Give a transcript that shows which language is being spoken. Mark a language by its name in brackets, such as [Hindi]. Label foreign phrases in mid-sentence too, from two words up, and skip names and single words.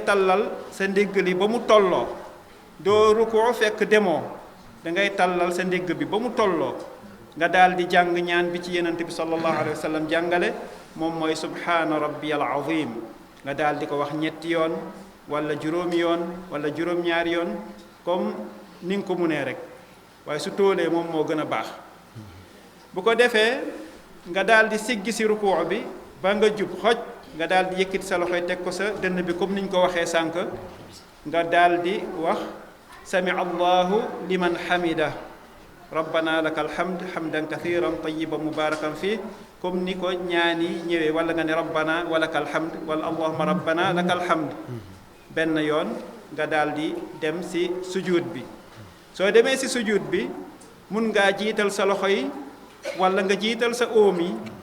[Wolof] tallal sa ndigg li ba mu tolloo doo rukuu fekk demoo da ngay tallal sa ndigg bi ba mu tolloo nga daal di jàng ñaan bi ci yonent bi [Arabic] صلى الله عليه وسلم [Wolof] jàngale moom mooy [Arabic] سبحان ربي العظيم [Wolof] nga daal di ko wax ñetti yoon wala juróomi yoon wala juróom-ñaari yoon comme ni nga ko munee rek waaye su tóolee moom moo gën a baax bu ko defee nga daal di siggi si rukuu bi ba nga jub xoj nga daal di yëkkati sa loxoy teg ko sa dënn bi comme niñ ko waxee sànq nga daal di wax [Arabic] سمع الله لمن حمده ربنا لك الحمد حمدا كثيرا طيبا مباركا فيه [Wolof] comme ni ko ñaani ñëwee wala nga ne [Arabic] ربنا ولك الحمد [Wolof] wala [Arabic] اللهم ربنا لك الحمد [Wolof] benn yoon nga daal di dem si sujud bi soo demee si sujud bi mun ngaa jiital sa loxo yi wala nga jiital sa óom yi